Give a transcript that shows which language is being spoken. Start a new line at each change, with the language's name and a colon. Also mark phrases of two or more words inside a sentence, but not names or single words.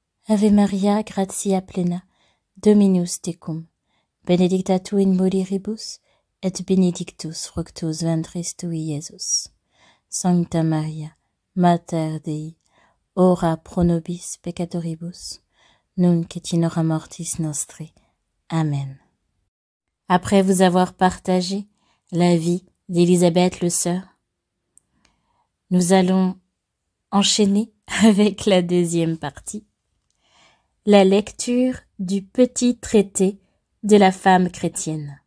Latin: Ave Maria, gratia plena, Dominus tecum, benedicta tu in mulieribus, et benedictus fructus ventris tui, Iesus. Sancta Maria, Mater Dei, ora pro nobis peccatoribus, nunc et in hora mortis nostre. Amen.
French: Après vous avoir partagé la vie d'Élisabeth le Sœur, nous allons enchaîner avec la deuxième partie, la lecture du petit traité de la femme chrétienne.